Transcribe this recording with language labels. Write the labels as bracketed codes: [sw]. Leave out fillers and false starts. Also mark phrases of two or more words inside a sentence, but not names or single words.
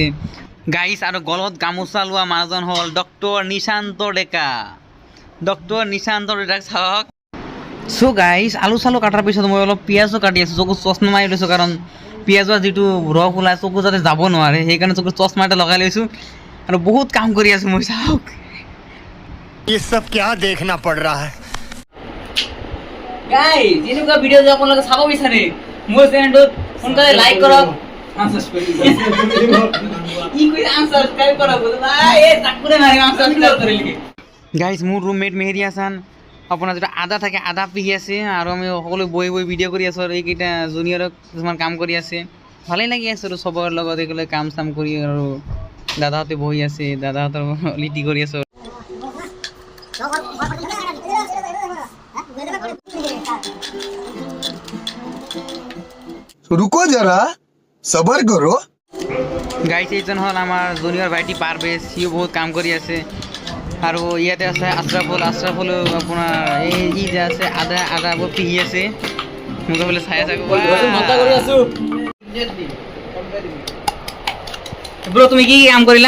[as] গাইজ আৰু গলত গামোচা লোৱা মানুহজন হ'ল ডক্টৰ নিশান্ত ডেকা। চাওক। চ' গাইজ আলু চালু কাটাৰ পিছত মই অলপ পিঁয়াজো কাটি আছোঁ। চকু চশমা মাৰি লৈছোঁ, কাৰণ পিঁয়াজৰ যিটো ৰস ওলাই চকু যাতে যাব নোৱাৰে সেইকাৰণে চকু চশমা এটা লগাই লৈছোঁ আৰু বহুত কাম কৰি আছোঁ মই। চাওক [hi] ये सब क्या देखना पड़ रहा है। [as] গাইজ এনেকুৱা ভিডিঅ' যদি আপোনালোকে চাব বিচাৰে মোৰ চেনেলটোত সোনকালে লাইক কৰক, গাইজ মোৰ ৰুমমেট মেহেদি হাছান আপোনাৰ যিটো আদা থাকে আদা পিহি আছে আৰু আমি সকলো বহি ভিডিঅ' কৰি আছোঁ। আৰু এইকেইটা জুনিয়ৰক কিছুমান কাম কৰি আছে। ভালেই লাগি আছে আৰু চবৰ লগত এইগিলা কাম চাম কৰি। আৰু দাদাহঁতে বহি আছে, দাদাহঁতৰ লিটি কৰি আছোঁ। [hi] रुको जरा सबर करो। [as] গাইজ এইজন হ'ল আমাৰ জুনিয়ৰ ভাইটি পাৰভেজ, সিও বহুত কাম কৰি আছে। আৰু ইয়াতে আছে আশ্ৰাফুলো আপোনাৰ এই যে আছে আদা বহুত পিহি আছে। মোক বোলে চাই আছে ব্ৰ। তুমি কি কাম কৰিলা?